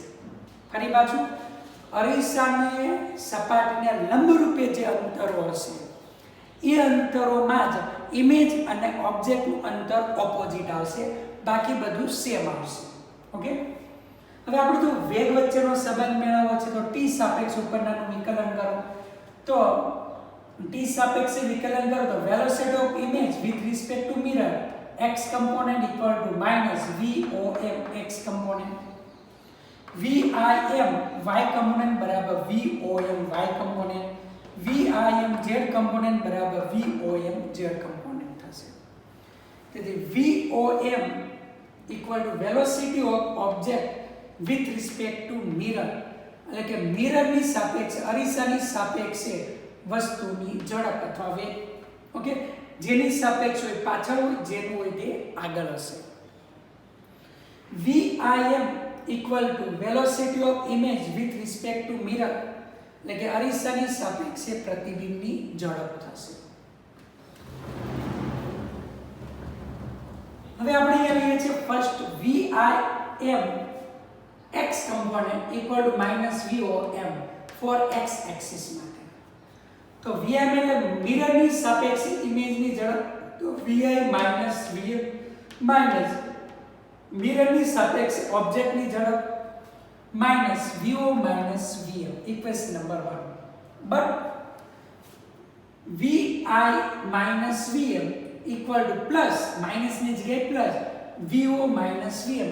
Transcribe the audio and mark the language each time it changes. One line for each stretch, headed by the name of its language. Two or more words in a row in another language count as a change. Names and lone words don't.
Gujarati: ફરી પાછું, અરીસાને સપાટીને લંબરૂપે જે અંતરો હશે એ અંતરોમાં જ ઇમેજ અને ઓબ્જેક્ટનું અંતર ઓપોઝિટ આવશે, બાકી બધું સેમ આવશે. ઓકે, હવે આપણે જો વેગ વચ્ચેનો સંબંધ મેળવવો છે તો t સાપેક્ષ ઉપરનાનું વિકલન કરો. તો t સાપેક્ષે વિકલન કરો તો
English: velocity of image with respect to mirror x component equal to minus VOM x component. VIM y component બરાબર VOM y component. VIM z component બરાબર VOM z component થશે.
Gujarati: તેથી
English: VOM equal to velocity of object with respect to mirror
Gujarati: એટલે કે મિરરની સાપેક્ષે અરીસાની સાપેક્ષે વસ્તુની ઝડપ અથવા વેગ, ઓકે, જેની સાપેક્ષ હોય પાછળ હોય, જેનું હોય તે આગળ હશે.
English: VIM equal to velocity of image with respect to mirror,
Gujarati: એટલે કે અરીસાની સાપેક્ષે પ્રતિબિંબની ઝડપ થશે. હવે આપણે અહીંયા લઈએ છીએ
English: ફર્સ્ટ VIM x component equal to -VOM for x axis માટે.
Gujarati: તો VIM એટલે મિરરની સાપેક્ષે ઇમેજની ઝડપ, તો VI - VM માઈનસ મિરરની સાપેક્ષે ઓબ્જેક્ટની ઝડપ
English: minus VO minus VM, equation number
Gujarati: 1.
English: but VI minus VM equal to plus,
Gujarati: માઈનસની જગ્યાએ
English: plus VO minus VM.